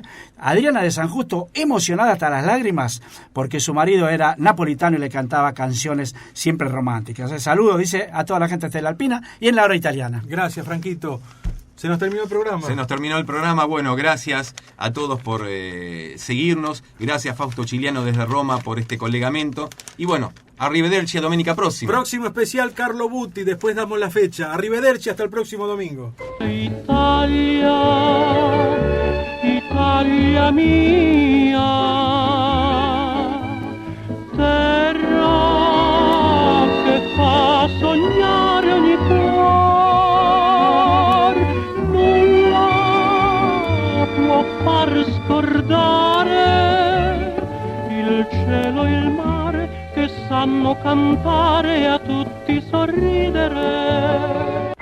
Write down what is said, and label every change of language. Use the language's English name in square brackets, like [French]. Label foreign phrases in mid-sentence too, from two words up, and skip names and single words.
[Spanish] Adriana de San Justo, emocionada hasta las lágrimas porque su marido era napolitano y le cantaba canciones siempre románticas. Saludo, dice, a toda la gente de la Alpina y en la Hora Italiana. Gracias, Franquito. Se nos terminó el programa. Bueno, gracias a todos por seguirnos. Gracias, Fausto Chiliano desde Roma, por este collegamento. Y bueno, [Italian] arrivederci a domenica próxima. [Spanish] Próximo especial, Carlo Butti. Después damos la fecha. Arrivederci hasta el próximo domingo. [Italian] Italia, Italia mia, terra che fa sognare ogni cuore. Far scordare il cielo e il mare che sanno cantare e a tutti sorridere.